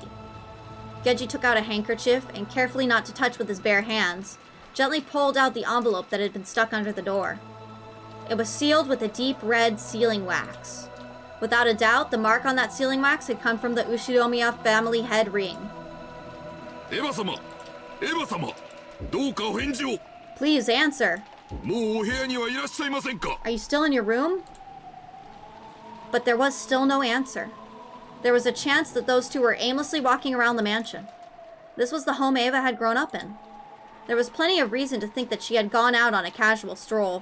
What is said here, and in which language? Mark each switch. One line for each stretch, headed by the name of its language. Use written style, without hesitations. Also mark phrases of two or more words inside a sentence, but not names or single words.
English: Genji took out a handkerchief and, carefully not to touch with his bare hands, gently pulled out the envelope that had been stuck under the door. It was sealed with a deep red sealing wax. Without a doubt, the mark on that sealing wax had come from the Ushinomiya family head ring. Eva-sama! Eva-sama! Please answer. Are you still in your room? But there was still no answer. There was a chance that those two were aimlessly walking around the mansion. This was the home Eva had grown up in. There was plenty of reason to think that she had gone out on a casual stroll.